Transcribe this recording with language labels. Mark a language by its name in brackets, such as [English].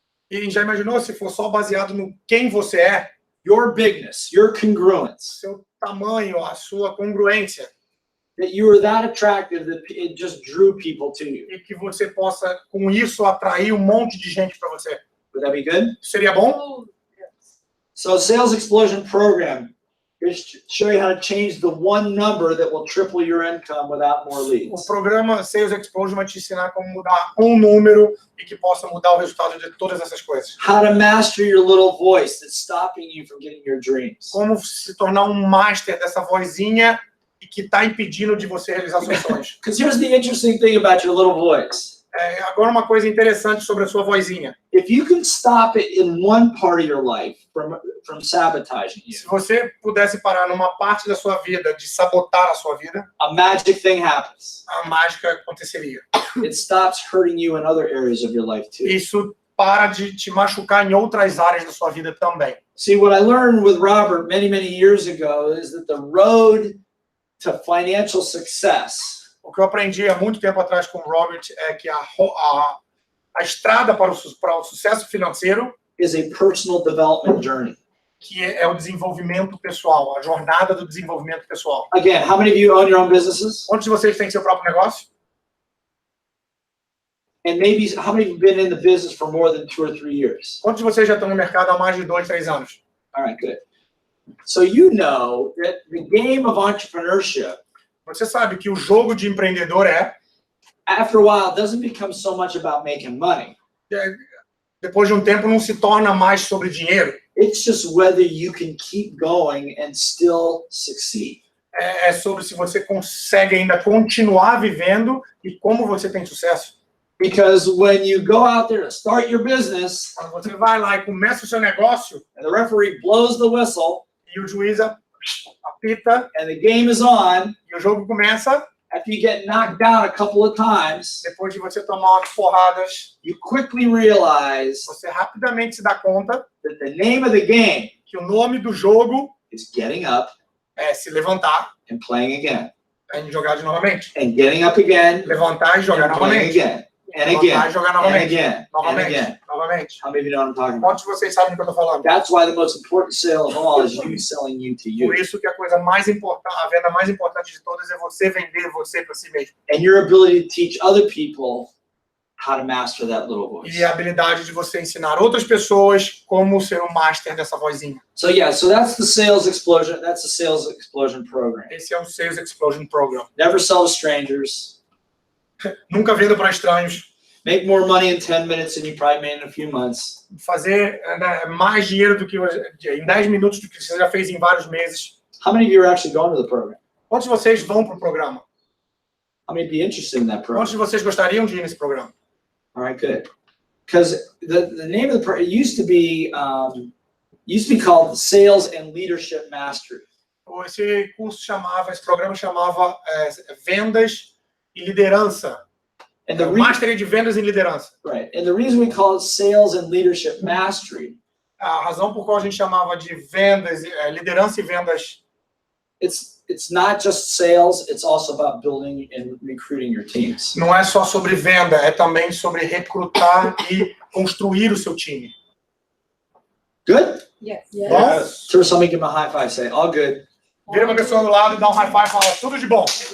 [Portuguese] E já imaginou se for só baseado no quem você é, [English] your bigness, your congruence, [Portuguese] seu tamanho, a sua congruência, [English] that you were that attractive that it just drew people to you? [Portuguese] e que você possa, com isso, atrair um monte de gente para você. [English] Would that be good? [Portuguese] Seria bom? [English] So Sales Explosion Program is to show you how to change the one number that will triple your income without more [Portuguese] O [English] leads. [Portuguese] programa Sales Explosion vai te ensinar como mudar um número e que possa mudar o resultado de todas essas coisas. [English] How to master your little voice that's stopping you from getting your dreams. [Portuguese] Como se tornar um master dessa vozinha e que está impedindo de você realizar seus sonhos. [English] Because here's the interesting thing about your little voice. [Portuguese] Agora uma coisa interessante sobre a sua vozinha. [English] If you can stop it in one part of your life from sabotaging you, [Portuguese] Se você pudesse parar numa parte da sua vida de sabotar a sua vida, [English] a magic thing happens. [Portuguese] a mágica aconteceria. [English] It stops hurting you in other areas of your life too. [Portuguese] Isso para de te machucar em outras áreas da sua vida também. [English] See, what I learned with Robert many, many years ago is that the road to financial success [Portuguese] O que eu aprendi há muito tempo atrás com o Robert é que a estrada para o sucesso financeiro [English] is a personal development journey. [Portuguese] que é o desenvolvimento pessoal, a jornada do desenvolvimento pessoal. [English] Again, how many of you own your own businesses? [Portuguese] Quantos de vocês têm seu próprio negócio? [English] And maybe how many have been in the business for more than 2 or 3 years? [Portuguese] Quantos de vocês já estão no mercado há mais de 2, 3 anos? [English] All right, good. So you know that the game of entrepreneurship, [Portuguese] Você sabe que o jogo de empreendedor [English] after a while, doesn't become so much about making money. [Portuguese] Depois de um tempo, não se torna mais sobre dinheiro. [English] It's just whether you can keep going and still succeed. [Portuguese] É sobre se você consegue ainda continuar vivendo e como você tem sucesso. [English] Because when you go out there to start your business, [Portuguese] Quando você vai lá e começa o seu negócio [English] and the referee blows the whistle, [Portuguese] e o juiz apita [English] and the game is on, [Portuguese] e o jogo começa, [English] after you get knocked down a couple of times, [Portuguese] depois de você tomar umas porradas, [English] you quickly realize [Portuguese] você rapidamente se dá conta [English] that the name of the game [Portuguese] que o nome do jogo [English] is getting up [Portuguese] é se levantar [English] and playing again, [Portuguese] e jogar de novamente. [English] and getting up again [Portuguese] Levantar e jogar [English] and playing [Portuguese] novamente. [English] again, and [Portuguese] Levantar [English] again, [Portuguese] e jogar [English] and [Portuguese] novamente. [English] again, and [Portuguese] Novamente. [English] again. [Portuguese] Novamente. [English] How many of you know what I'm talking about? [Portuguese] Quantos de vocês sabem do que eu estou falando? [English] That's why the most important sale of all is you selling you to you. [Portuguese] Por isso que a coisa mais importante, a venda mais importante de todas é você vender você para si mesmo. [English] And your ability to teach other people how to master that little voice. [Portuguese] E a habilidade de você ensinar outras pessoas como ser um master dessa vozinha. [English] So yeah, so that's the sales explosion. That's the sales explosion program. [Portuguese] Esse é o Sales Explosion Program. [English] Never sell to strangers. [Portuguese] Nunca venda para estranhos. [English] Make more money in 10 minutes than you probably made in a few months. [Portuguese] Fazer mais dinheiro do que em 10 minutos do que você já fez em vários meses. [English] How many of you are actually going to the program? [Portuguese] Quantos de vocês vão para o programa? [English] How many would be interested in that program? [Portuguese] Quantos de vocês gostariam de ir nesse programa? [English] All right, good. Because the name of the program used to be called Sales and Leadership Mastery. [Portuguese] Esse programa chamava Vendas e Liderança. [English] And the [Portuguese] Mastery de Vendas e Liderança. [English] right, and the reason we call it Sales and Leadership Mastery, [Portuguese] A razão por qual a gente chamava de vendas, liderança e vendas, [English] it's not just sales, it's also about building and recruiting your teams. [Portuguese] não é só sobre venda, é também sobre recrutar e construir o seu time. [English] Good? Yes. [Portuguese] Bom? [English] Turn somebody, give them a high five, say, all good. [Portuguese] Vira uma pessoa do lado e dá um high five e fala, tudo de bom.